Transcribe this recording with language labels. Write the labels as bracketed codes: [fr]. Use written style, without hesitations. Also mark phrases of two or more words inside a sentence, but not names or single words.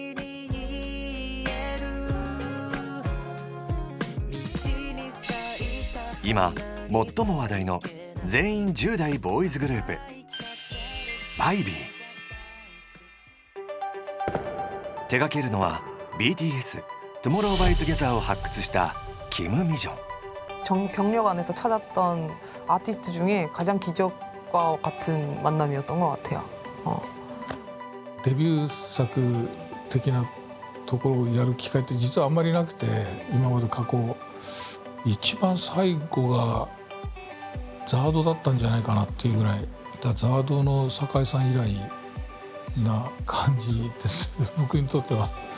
[ja] 今最も話題の全員10代ボーイズグループバイビー。手掛けるのは BTS Tomorrow by Togetherを発掘したキム・ミジョン。 [ko] 경력안에서 찾았던 아티스트 중에 가장 기적과 같은 만남이었던 것 같아요. [ja] デビュー作的なところをやる機会って実はあんまりなくて、今まで過去一番最後がザードだったんじゃないかなっていうぐらい、ザードの酒井さん以来な感じです僕にとっては。